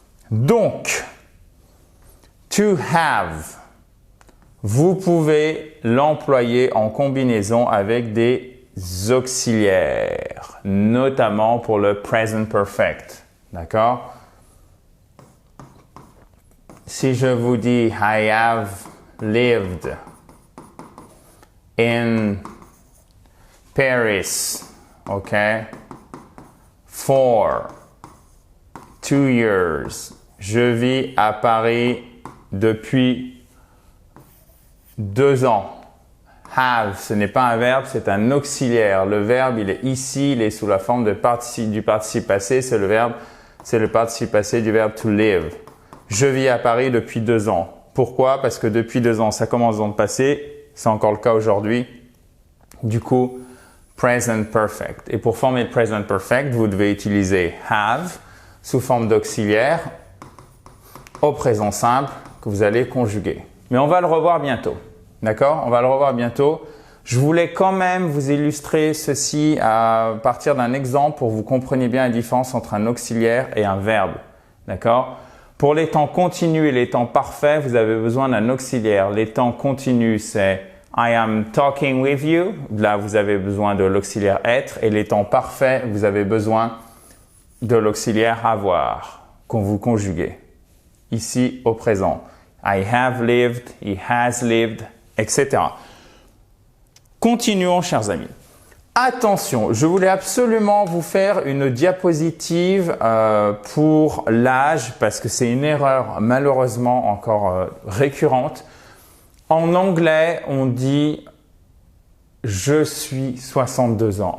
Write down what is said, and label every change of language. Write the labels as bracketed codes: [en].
[fr] Donc, to have, vous pouvez l'employer en combinaison avec des auxiliaires, notamment pour le present perfect. D'accord? Si je vous dis [en] I have lived in Paris, OK, for 2 years. [fr] Je vis à Paris depuis 2 ans. Have, ce n'est pas un verbe, c'est un auxiliaire. Le verbe, il est ici, il est sous la forme du participe passé. C'est le participe passé du verbe to live. Je vis à Paris depuis 2 ans. Pourquoi? Parce que depuis 2 ans, ça commence dans le passé. C'est encore le cas aujourd'hui. Du coup, present perfect. Et pour former le present perfect, vous devez utiliser have sous forme d'auxiliaire au présent simple que vous allez conjuguer. Mais on va le revoir bientôt. D'accord? On va le revoir bientôt. Je voulais quand même vous illustrer ceci à partir d'un exemple pour que vous compreniez bien la différence entre un auxiliaire et un verbe. D'accord? Pour les temps continus et les temps parfaits, vous avez besoin d'un auxiliaire. Les temps continus, c'est [en] I am talking with you. [fr] Là, vous avez besoin de l'auxiliaire être. Et les temps parfaits, vous avez besoin de l'auxiliaire avoir, qu'on vous conjuguez. Ici, au présent. [en] I have lived, he has lived, etc. [fr] Continuons, chers amis. Attention, je voulais absolument vous faire une diapositive pour l'âge parce que c'est une erreur malheureusement encore récurrente. En anglais, on dit « je suis 62 ans ».